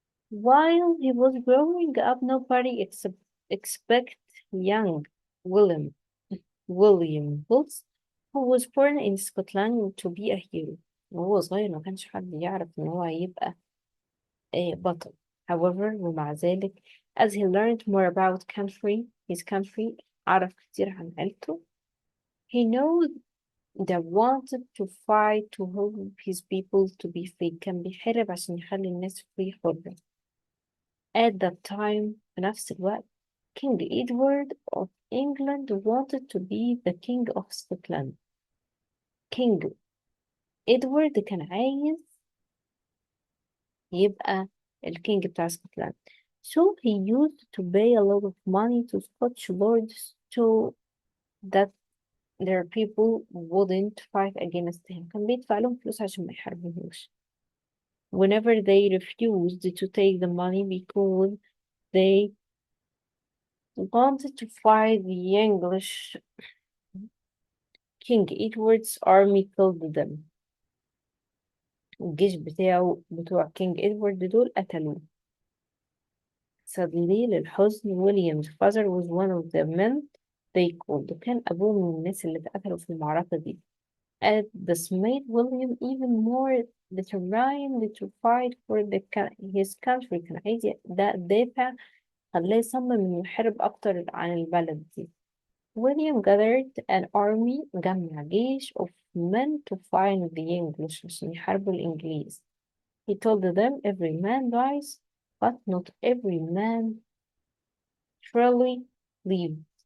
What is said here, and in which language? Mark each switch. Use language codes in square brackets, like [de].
[en] While he was growing up, nobody expect young William Wills, who was born in Scotland, to be a hero. [ar] وهو صغير ما كانش حد يعرف إن هو هيبقى بطل. [en] However, [ar] ومع ذلك, [en] as he learned more about his country, [ar] عرف كتير عن عيلته, [en] he knew that wanted to fight to help his people to be free. [ar] كان بيحارب عشان يخلي الناس free حرة. [en] At that time, [ar] في نفس الوقت, [en] King Edward of England wanted to be the king of Scotland. [ar] King Edward كان عايز يبقى الكينج بتاع اسكتلند. [en] So he used to pay a lot of money to Scottish lords so that their people wouldn't fight against him. [ar] كان بيدفع لهم فلوس عشان ما يحاربوهوش. [en] Whenever they refused to take the money because they wanted to fight the English, King Edward's army killed them. [ar] الجيش بتوع كينج إدوارد دول قتلوه. [en] Suddenly للحزن, William's father was one of the men they called. [ar] وكان أبوه من الناس اللي اتقتلوا في المعركة دي. [en] This made William even more determined to fight for his country. [ar] كان عايز دافع, خلاه يصمم إنه يحارب أكتر عن البلد دي. [en] William gathered an army, [ar] جمع جيش [en] of men to fight the English [ar] عشان يحاربوا الإنجليز. [en] He told them, every man dies, but not every man truly lives.